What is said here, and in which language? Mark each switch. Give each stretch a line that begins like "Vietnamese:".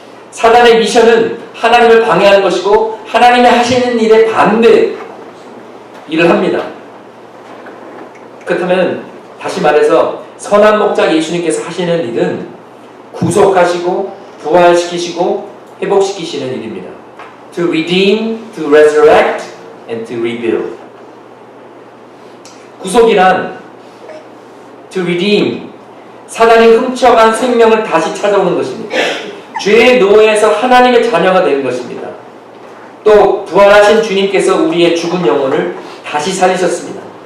Korean: 사단의 미션은 하나님을 방해하는 것이고 하나님이 하시는 일에 반대 일을 합니다. 그렇다면 다시 말해서 선한 목자 예수님께서 하시는 일은 구속하시고 부활시키시고 회복시키시는 일입니다.
English: To redeem, to resurrect, and to rebuild.
Korean: 구속이란
English: to redeem,
Korean: 사단이 훔쳐간 생명을 다시 찾아오는 것입니다. 죄의 노예에서 하나님의 자녀가 되는 것입니다. 또 부활하신 주님께서 우리의 죽은 영혼을 다시 살리셨습니다.